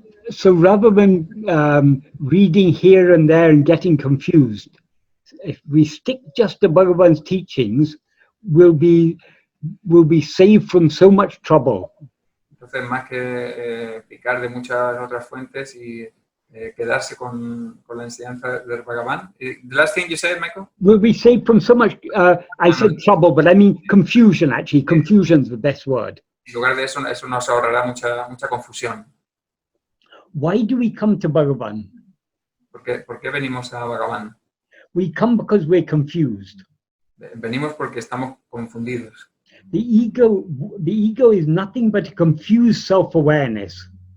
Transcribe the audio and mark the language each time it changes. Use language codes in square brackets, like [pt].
[en] So rather than reading here and there and getting confused, if we stick just to Bhagavan's teachings, we'll be saved from so much trouble. [es] Entonces, más que picar de muchas otras fuentes y quedarse con la enseñanza del Bhagavan. [en] The last thing you said, Michael? We'll be saved from so much, I said trouble, but I mean confusion, actually. Confusion's the best word. [es] En lugar de eso nos ahorrará mucha confusión. [en] Why do we come to Bhagavan? [es] ¿Por qué venimos a Bhagavan? [en] We come because we're confused. [es] Venimos porque estamos confundidos. [en] The ego is nothing but a confused self-awareness.